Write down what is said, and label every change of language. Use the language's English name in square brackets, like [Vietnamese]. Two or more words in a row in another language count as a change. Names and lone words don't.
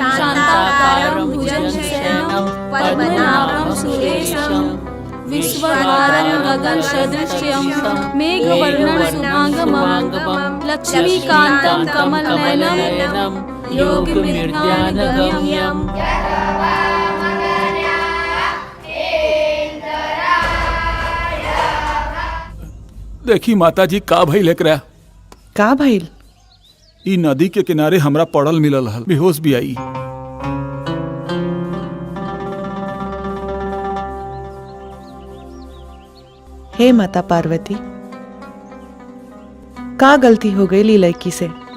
[Sanskrit] शान्ताकारं भुजगशयनं पद्मनाभं सुरेशं विश्वधारं गगनसदृशं मेघवर्णं शुभांगमं लक्ष्मीकान्तं कमलनयनं योगनिर्ध्यानगम्यम्। [Bhojpuri] देखी माता जी का भइल एकरा। का भइल? ई नदी के किनारे हमरा पड़ल मिलल हल, बेहोश भी आई। हे माता पार्वती, का गलती हो गई ली लड़की से?